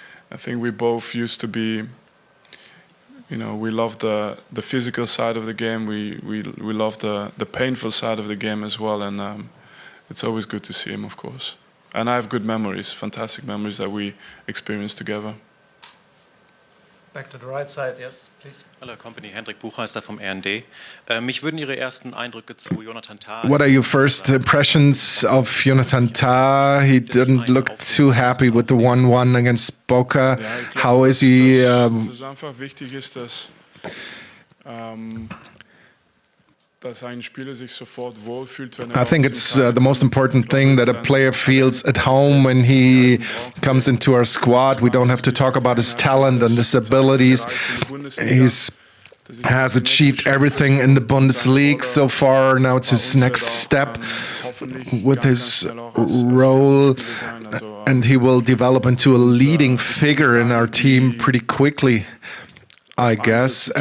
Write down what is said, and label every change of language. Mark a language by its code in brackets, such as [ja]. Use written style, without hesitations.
[en] I think we both used to be, we love the physical side of the game. We love the painful side of the game as well. And it's always good to see him, of course. And I have good memories, fantastic memories that we experienced together. Back to the right side, yes, please. [de] Hallo, Company, Hendrik Buchmeister vom RND. Mich würden Ihre ersten Eindrücke zu Jonathan Tah... [en] What are your first impressions of Jonathan Tah? He didn't look too happy with the 1-1 against Boca. How is he... [de] Das einfach wichtig ist, dass ein Spieler sich sofort wohlfühlt, wenn [en] I think it's the most important thing that a player feels at home when he comes into our squad. We don't have to talk about his talent and his abilities. He has achieved everything in the Bundesliga so far. Now it's his next step with his role, and he will develop into a leading figure in our team pretty quickly, I guess.